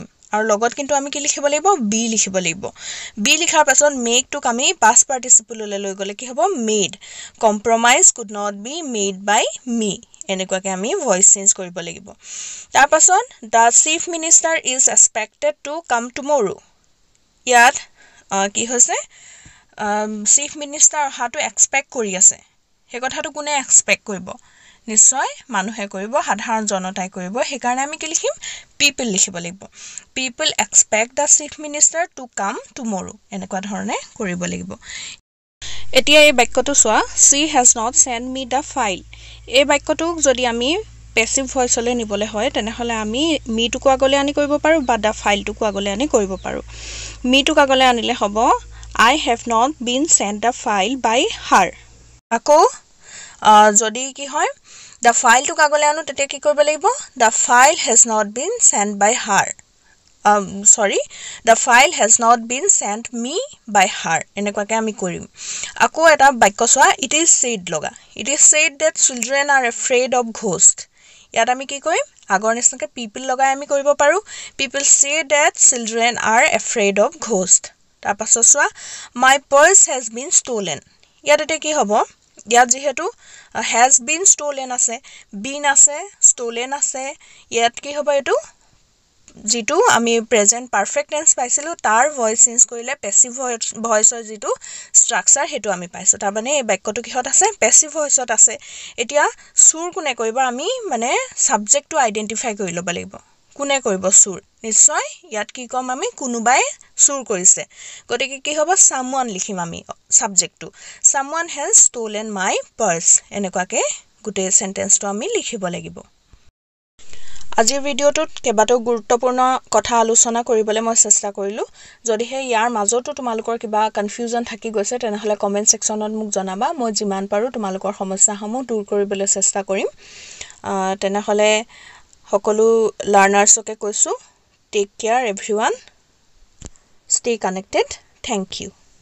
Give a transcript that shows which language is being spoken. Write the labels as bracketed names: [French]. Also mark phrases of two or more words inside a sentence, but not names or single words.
[Assamese] আৰু লগত কিন্তু আমি কি লিখিব লাগিব বি লিখিব লাগিব বি লিখাৰ পাছত মেক টোক আমি [English] past participle [Assamese] লৈ গলে কি হ'ব [English] made compromise could not be made by me [Assamese] এনেকুৱাকৈ আমি [English] voice change [Assamese] কৰিব লাগিব তাৰ পাছত [English] the chief minister is expected to come tomorrow [Assamese] ইয়াত কি হৈছে [English] chief minister [Assamese] অহাটো এক্সপেক্ট কৰি আছে সেই কথাটো কোনে এক্সপেক্ট কৰিব নিশ্চয় মানুহে কৰিব সাধাৰণ জনতাই কৰিব সেই কাৰণে আমি কি লিখিম people লিখিব লাগিব [English] people expect the chief minister to come tomorrow [Assamese] এনেকুৱা ধৰণে কৰিব লাগিব এতিয়া এই বাক্যটো চোৱা [English] she has not sent me the file [Assamese] এই বাক্যটোক যদি আমি [English] passive voice [Assamese] নিবলে হয় তেনেহলে আমি me টোক আগলৈ আনি কৰিব পাৰো বা [English] the file [Assamese] টোক আগলৈ আনি কৰিব পাৰো me টোক আগলৈ আনিলে হ'ব [English] I have not been sent the file by her [Assamese] আকৌ যদি কি হয় [English] the file [Assamese] টোক আগলৈ আনো তেতিয়া কি কৰিব লাগিব [English] the file has not been sent by her the file has not been sent me by her [Assamese] এনেকুৱাকে আমি কৰিম আকৌ এটা বাক্য চোৱা [English] it is said লগা it is said that children are afraid of ghosts ইয়াত [Assamese] আমি কি কৰিম আগৰ নিচিনাকে people লগাই আমি কৰিব পাৰো [English] people say that children are afraid of ghosts [Assamese] তাৰ পাছত চোৱা [English] my purse has been stolen [Assamese] ইয়াত এটা কি হ'ব ইয়াত যেহেতু [English] has been stolen [Assamese] আছে been আছে stolen আছে ইয়াত কি হ'ব এটো যেটো আমি [English] present perfect tense [Assamese] পাইছিলো তাৰ ভয়েস চেঞ্জ কৰিলে প্যাসিভ ভয়েসৰ যেটো স্ট্ৰাকচাৰ হেতু আমি পাইছো তাৰ মানে এই বাক্যটো কিহত আছে প্যাসিভ ভয়েসত আছে এতিয়া সুৰ কোনে কৰিব আমি মানে সাবজেক্টটো আইডেন্টিফাই কৰি লব লাগিব কোনে কৰিব সুৰ নিশ্চয় ইয়াত কি কম আমি কোনোবাই সুৰ কৰিছে গতিকে কি হ'ব someone লিখিম আমি সাবজেক্টটো [English] someone has stolen my [Assamese] purse এনেকুৱাকে গুটে সেন্টেন্সটো আমি লিখিব লাগিব আজিৰ ভিডিওটোত কেবাটাও গুৰুত্বপূৰ্ণ কথা আলোচনা কৰিবলৈ মই চেষ্টা কৰিলো যদিহে ইয়াৰ মাজতো তোমালোকৰ কিবা কনফিউজন থাকি গৈছে তেনেহলে কমেন্ট সেকশনত মোক জনাবা মই যিমান পাৰো তোমালোকৰ সমস্যাসমূহ দূৰ কৰিবলৈ চেষ্টা কৰিম তেনেহলে সকলো লাৰ্নাৰ্ছকে কৈছো [English] take care everyone stay connected thank you